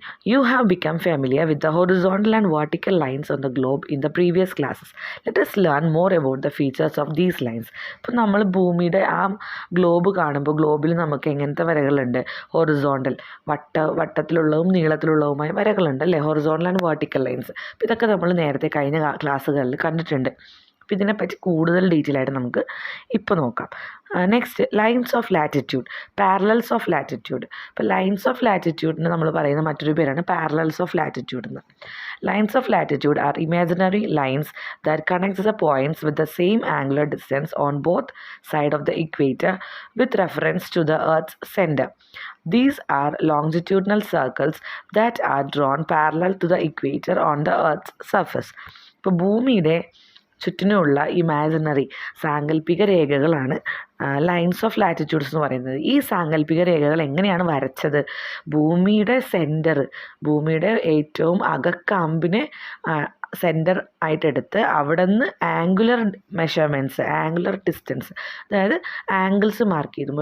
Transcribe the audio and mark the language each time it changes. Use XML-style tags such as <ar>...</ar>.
<en>You have become familiar with the horizontal and vertical lines on the globe in the previous classes. Let us learn more about the features of these lines.</en> <ml>ഇപ്പോൾ നമ്മൾ ഭൂമിയുടെ ആ globe കാണുമ്പോൾ ഗ്ലോബിൽ നമുക്ക് എങ്ങനത്തെ വരകളുണ്ട്? Horizontal വട്ടത്തിലുള്ളതും നീളത്തിലുള്ളതുമായ വരകളുണ്ട് അല്ലേ,</ml> <en>Horizontal and vertical lines.</en> <ml>അപ്പോൾ ഇതൊക്കെ നമ്മൾ നേരത്തെ കഴിഞ്ഞ ക്ലാസ്സുകളിൽ കണ്ടിട്ടുണ്ട്. അപ്പോൾ ഇതിനെപ്പറ്റി കൂടുതൽ ഡീറ്റെയിൽ ആയിട്ട് നമുക്ക് ഇപ്പോൾ നോക്കാം.</ml> <en>Next, lines of latitude, parallels of latitude.</en> <ml>ഇപ്പോൾ ലൈൻസ് ഓഫ് ലാറ്റിറ്റ്യൂഡിന് നമ്മൾ പറയുന്ന മറ്റൊരു പേരാണ് പാരലൽസ് ഓഫ് ലാറ്റിറ്റ്യൂഡ് എന്ന്.</ml> <en>Lines of latitude are imaginary lines that connects the points with the same angular distance on both side of the equator with reference to the earth's centre. These are longitudinal circles that are drawn parallel to the equator on the earth's surface.</en> <ml>ഇപ്പോൾ ഭൂമിയുടെ ചുറ്റിനുമുള്ള imaginary സാങ്കല്പിക രേഖകളാണ് lines of latitudes എന്ന് പറയുന്നത്. ഈ സാങ്കല്പിക രേഖകൾ എങ്ങനെയാണ് വരച്ചത്? ഭൂമിയുടെ സെൻറ്റർ, ഭൂമിയുടെ ഏറ്റവും അകക്കാമ്പിനെ സെൻറ്റർ ആയിട്ടെടുത്ത് അവിടെ നിന്ന് ആംഗുലർ മെഷർമെൻറ്റ്സ്, ആംഗുലർ ഡിസ്റ്റൻസ്, അതായത് ആംഗിൾസ് മാർക്ക് ചെയ്തു.</ml>